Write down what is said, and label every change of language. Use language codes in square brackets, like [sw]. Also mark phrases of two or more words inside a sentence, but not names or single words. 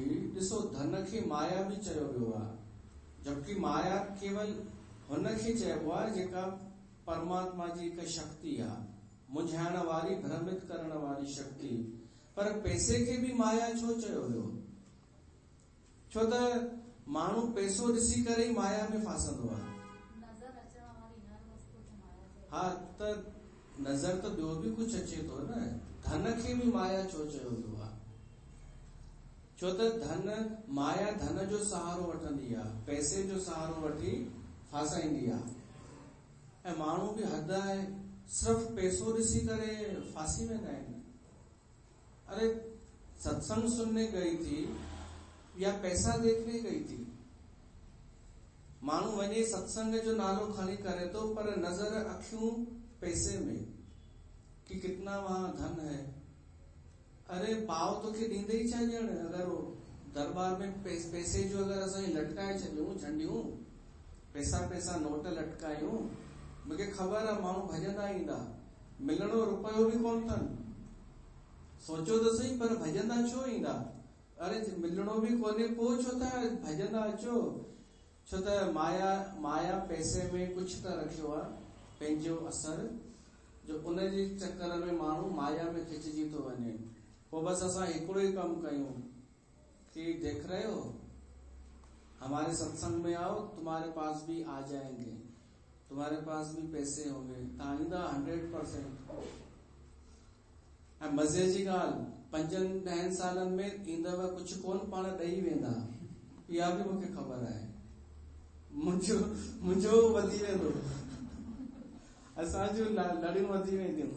[sd] ॾिसो धन खे माया बि चयो वियो आहे, जबकि माया केवल हुन खे चइबो आहे जेका परमात्मा जी हिकु शक्ति आहे, मुंझाइण वारी, भ्रमित करण वारी शक्ति। पर पैसे खे भी माया छो चयो वियो? छो त माण्हू पैसो ॾिसी करे ई माया में फासंदो आहे। हा, त नज़र त ॿियो बि कुछ अचे थो न। धन खे भी माया छो चयो वियो आहे? छो त धन माया धन जो सहारो वठंदी आहे, पैसे जो सहारो वठी फासाईंदी आहे। ऐं माण्हू बि हद आहे, सिर्फ़ पैसो ॾिसी करे फासी वेंदा आहिनि। [hi] अरे सत्संग सुनने गई थी या पैसा देखने गई थी। [sd] माण्हू वञे सत्संग जो नालो खणी करे तो, पर नजर अखियूं पैसे में [hi] कि कितना वहां धन है। [sd] अरे पाव तो के ॾींदे ई छा ॼण? [hi] अगर वो दरबार में [sd] पैसे जो अगर असां लटकाए छॾियूं, झंडियूं पैसा पैसा नोट लटकायूं, मूंखे ख़बर आहे माण्हू भॼंदा ईंदा, मिलणो रुपयो बि कोन अथनि। सोचो त सही, पर भॼंदा छो ईंदा? अरे मिलणो बि कोन्हे, पोइ छो था भॼंदा अचो? छो त माया पैसे में कुछ त रखियो आहे पंहिंजो असर, जो उनजे चक्कर में माण्हू माया में खिचजी थो वञे। पोइ बस असां हिकिड़ो ई कमु कयूं कि [hi] देख रहे हो, हमारे सत्संग में आओ, तुम्हारे पास भी आ जाएंगे, तुम्हारे पास भी पैसे होंगे, [sd] तव्हां 100%। ऐं मज़े जी ॻाल्हि, 5-10 सालनि में ईंदव कुझु कोन, पाण ॾेई वेंदा, इहा बि मूंखे ख़बर आहे। मुंहिंजो वधी वेंदो, असांजूं लड़ियूं वधी वेंदियूं।